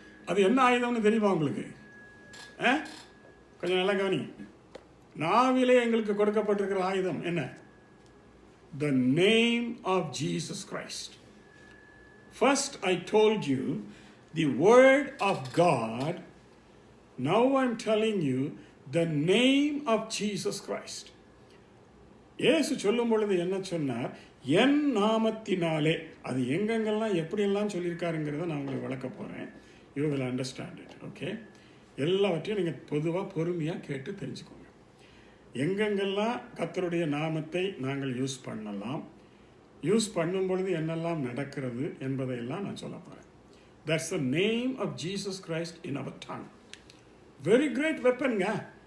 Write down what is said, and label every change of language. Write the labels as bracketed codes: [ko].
[ta] அது என்ன ஆயுதம்னு தெரியுமா உங்களுக்கு? கொஞ்சம் நல்லா கவனி. நாவிலே எங்களுக்கு கொடுக்கப்பட்டிருக்கிற ஆயுதம் என்ன? [en] The name of Jesus Christ. First I told you the word of God. Now I'm telling you the name of Jesus Christ. [ta] இயேசு சொல்லும் பொழுது என்ன சொன்னார்? என் நாமத்தினாலே. அது எங்கெங்கெல்லாம் எப்படியெல்லாம் சொல்லியிருக்காருங்கிறத நான் உங்களுக்கு விளக்க போகிறேன். [en] You will understand it. Okay? [ta] எல்லாவற்றையும் நீங்கள் பொதுவாக பொறுமையாக கேட்டு தெரிஞ்சுக்கோங்க. எங்கெங்கெல்லாம் கர்த்தருடைய நாமத்தை நாங்கள் யூஸ் பண்ணலாம், யூஸ் பண்ணும் பொழுது என்னெல்லாம் நடக்கிறது என்பதையெல்லாம் நான் சொல்ல போகிறேன். [en] That's the name of Jesus Christ in our tongue. Very great weapon, yeah.